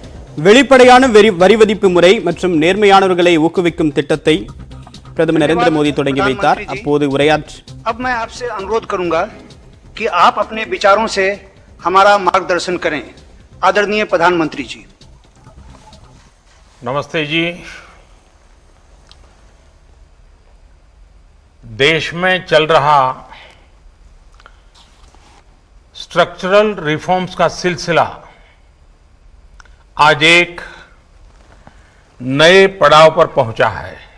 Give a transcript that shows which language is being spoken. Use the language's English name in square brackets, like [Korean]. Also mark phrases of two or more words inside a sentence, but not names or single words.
[Tamil] வெளிப்படையான வரி விதிப்பு முறை மற்றும் நேர்மையானவர்களை ஊக்குவிக்கும் திட்டத்தை பிரதமர் नरेंद्र मोदी தொடங்கி வைத்தார். அப்போது உரையாற்றி [Hindi] अब मैं आपसे अनुरोध करूंगा कि आप अपने विचारों से हमारा मार्गदर्शन करें. आदरणीय प्रधानमंत्री जी. नमस्ते जी. देश में चल रहा [English] structural reforms [Hindi] का सिलसिला आज एक नए पड़ाव पर पहुंचा है.